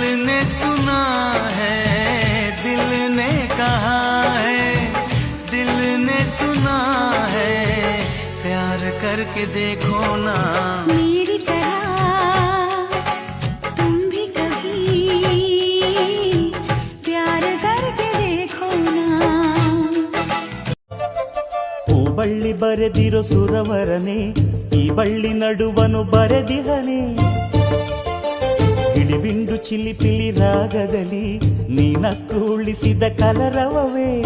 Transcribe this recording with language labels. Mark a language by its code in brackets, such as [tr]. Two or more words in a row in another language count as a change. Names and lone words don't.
[hi] ने सुना है, दिल ने कहा है, दिल ने सुना है, प्यार करके देखो ना मेरी तरह तुम भी कभी प्यार करके देखो ना. [kn] ಹೂಬಳ್ಳಿ ಬರೆದಿರೋ ಸುರವರನೆ, ಈ ಬಳ್ಳಿ ನಡುವನು ಬರೆದಿಹನೆ. ಗಿಳಿಬಿಂಡು ಚಿಲಿಪಿಲಿ ರಾಗದಲ್ಲಿ ನೀನಕ್ಕು ಉಳಿಸಿದ ಕಲರವವೇ.